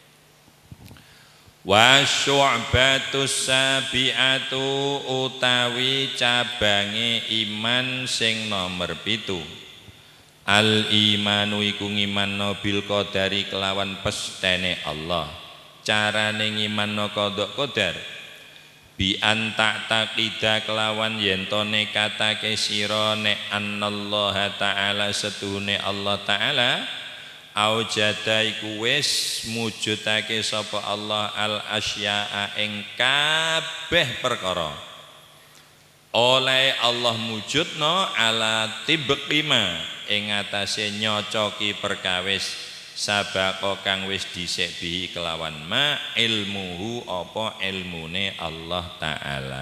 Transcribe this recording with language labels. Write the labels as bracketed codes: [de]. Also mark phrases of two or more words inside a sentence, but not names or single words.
[ar] وشعبة السابعة [jv] utawi cabange iman sing nomor 7. Al imanu iku ngimanno [ar] بالقدر [jv] kelawan pestene Allah. Carane ngimanno qada qadar [ar] بأن تعتقد [jv] kelawan yen to nekatake sira nek [ar] أن الله تعالى [jv] setune Allah taala aujada iku wis mujudake sapa Allah [ar] الأشياء [jv] ing kabeh perkara. Oleh Allah mujudno [ar] على طبق ما [jv] ing atase nyocoki perkawis sabako kang wis dhisik bihi kelawan [ar] ما علمه [jv] apa ilmune Allah taala.